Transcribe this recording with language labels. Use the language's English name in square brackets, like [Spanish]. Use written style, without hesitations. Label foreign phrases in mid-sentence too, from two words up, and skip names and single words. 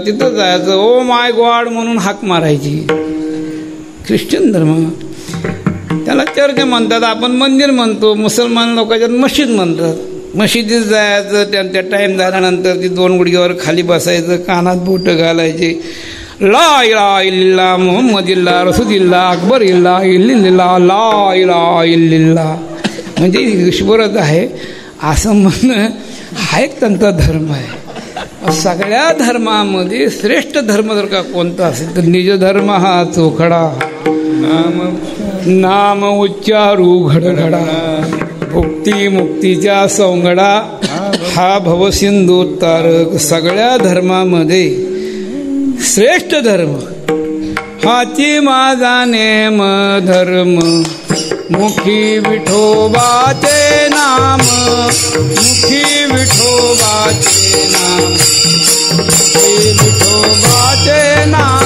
[Marathi] तिथं जायचं, [English] oh my god [Marathi] म्हणून हाक मारायची. ख्रिश्चन धर्म त्याला चर्च म्हणतात, आपण मंदिर म्हणतो. मुसलमान लोकांच्यात मशीद म्हणतात. मशिदीत जायचं, त्यांच्या टाईम झाल्यानंतर ती 2 गुडघ्यावर खाली बसायचं, कानात बोटं घालायचे. [Arabic] لا إله إلا محمد إلا رسول إلا أكبر إلا إلا الله لا إله إلا الله, [Marathi] म्हणजे ईश्वरच आहे असं म्हणणं हा एक त्यांचा धर्म आहे. सगळ्या धर्मामध्ये श्रेष्ठ धर्म जर का कोणता असेल तर निज धर्म हा चोखडा. नाम उच्चारू घडघडा, भुक्ती मुक्तीच्या सौंगडा हा भवसिंधू तारक. सगळ्या धर्मामध्ये श्रेष्ठ धर्म हाची माझा नेम धर्म. मुखी विठोबाचे नाम, मुखी विठोबाचे नाम, मुखी विठोबाचे नाम.